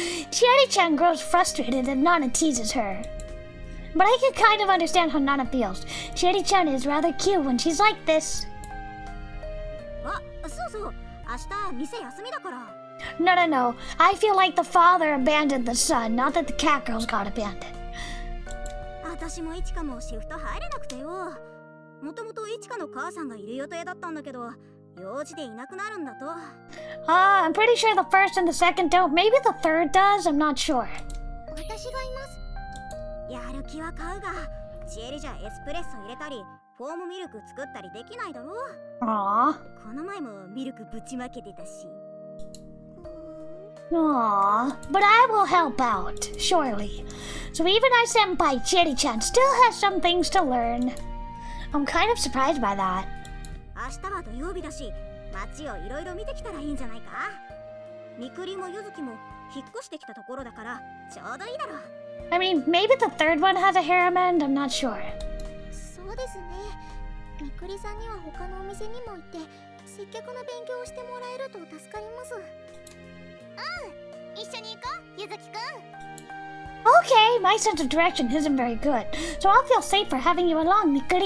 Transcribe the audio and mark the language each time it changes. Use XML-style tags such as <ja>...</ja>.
<en>Cherry-chan grows frustrated and Nana teases her. But I can kind of understand how Nana feels. Cherry-chan is rather cute when she's like this.</en> <ja>あ、そうそう。明日店休みだから。</ja> <en>No, no, no. I feel like the father abandoned the son, not that the cat girls got abandoned.</en> <ja>私もイチカもシフト入れなくてよ。もともとイチカの母さんがいる予定だったんだけど、用事でいなくなるんだと。</ja> <en>I'm pretty sure the first and the second don't. Maybe the third does? I'm not sure.</en> <ja>私がいます。やる気は買うが、ジエリじゃエスプレッソ入れたりフォームミルク作ったりできないだろ。 Aww. この前もミルクぶちまけてたし。 Aww.</ja> <en>But I will help out, surely. So even our senpai, Cherry-chan, still has some things to learn. I'm kind of surprised by that.</en> <ja>明日は土曜日だし、街をいろいろ見てきたらいいんじゃないか。みくりもゆずきも引っ越してきたところだからちょうどいいだろう。</ja> <en>I mean, maybe the third one has a harem end, I'm not sure.</en> <ja>そうですね。みくりさんには他のお店にも行って接客の勉強をしてもらえると助かります。一緒に行こう、ゆずきくん。</ja> <en>Okay, my sense of direction isn't very good, so I'll feel safer having you along, Mikuri.</en>